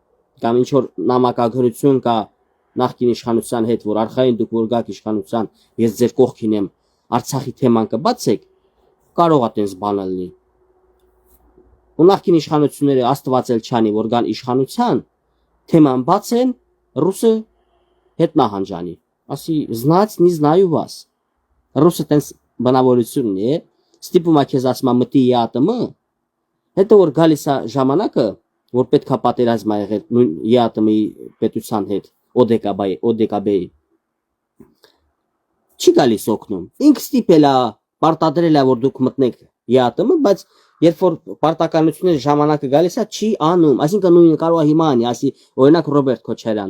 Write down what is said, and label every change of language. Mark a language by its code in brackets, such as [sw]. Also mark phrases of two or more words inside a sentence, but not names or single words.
[hy] կամ ինչ որ նամակագրություն կա նախկին իշխանության հետ, որ արխային դուք որ գաք իշխանության, ես ձեր կողքին եմ, Արցախի թեման կբացեք, կարող է տես բան լինի։ Ու նախկին իշխանությունները Աստված էլ չանի, որ գան իշխանության, թեման բացեն, ռուսը հետ նահանջանի։ Ասի [ru] знать не знаю вас։ [hy] Ռուսը տես բնավորությունն է, ստիպում է քեզ ասում մտի ԵԱՏՄ, հետո որ գալիս է ժամանակը, որ պետքա պատերազմ ա եղել նույն ԵԱՏՄ-ի պետության հետ, ՕԴԿԲ-ի չի գալիս օգնում։ Ինքը ստիպել է, պարտադրել է, որ դուք մտնեք ԵԱՏՄ, բայց երբ որ պարտականությունների ժամանակը գալիս է, չի անում։ Այսինքն նույնը կարող է հիմա անի, ասի օրինակ Ռոբերտ Քոչարյան,